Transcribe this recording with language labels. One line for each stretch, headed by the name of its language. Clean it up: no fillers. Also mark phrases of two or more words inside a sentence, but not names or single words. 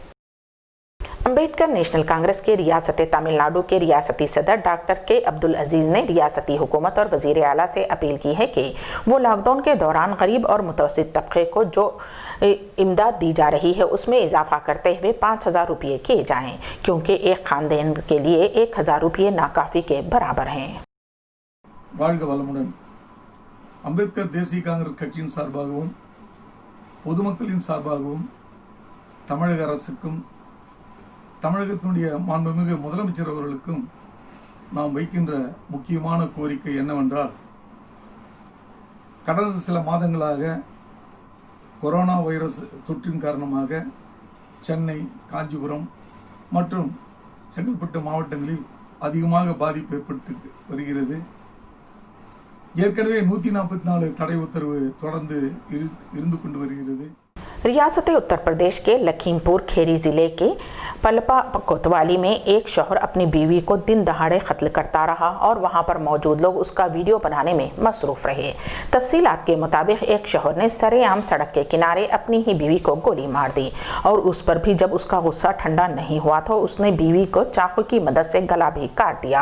Urdu: امبیڈکر نیشنل کانگریس کے ریاست تمل ناڈو کے ریاستی صدر ڈاکٹر کے عبدالعزیز نے ریاستی حکومت اور وزیر اعلیٰ سے اپیل کی ہے کہ وہ لاک ڈاؤن کے دوران غریب اور متوسط طبقے کو جو امداد دی جا رہی ہے اس میں اضافہ کرتے ہوئے 5,000 روپے کیے جائیں، کیونکہ ایک خاندان کے لیے 1,000 روپے ناکافی کے برابر ہیں.
Tamil: अंबेडकर देसिय कांग्रेस कट्सिயின் சார்பாகவும் பொதுமக்களின் சார்பாகவும் தமிழக அரசுக்கும் தமிழகத்தினுடைய மாண்புமிகு முதலமைச்சர் அவர்களுக்கும் நாம் வைக்கின்ற முக்கியமான கோரிக்கை என்னவென்றால், கடந்த சில மாதங்களாக கொரோனா வைரஸ் தொற்றின் காரணமாக சென்னை, காஞ்சிபுரம் மற்றும் செங்கல்பட்டு மாவட்டங்களில் அதிகமாக பாதிப்பு ஏற்பட்டு வருகிறது. ஏற்கனவே 144 தடை உத்தரவு தொடர்ந்து இருந்து கொண்டு வருகிறது.
Urdu: ریاست اتر پردیش کے لکھیم پور کھیری ضلعے کے پلپا کوتوالی میں ایک شوہر اپنی بیوی کو دن دہاڑے قتل کرتا رہا اور وہاں پر موجود لوگ اس کا ویڈیو بنانے میں مصروف رہے. تفصیلات کے مطابق ایک شوہر نے سرعام سڑک کے کنارے اپنی ہی بیوی کو گولی مار دی اور اس پر بھی جب اس کا غصہ ٹھنڈا نہیں ہوا تو اس نے بیوی کو چاقو کی مدد سے گلا بھی کاٹ دیا.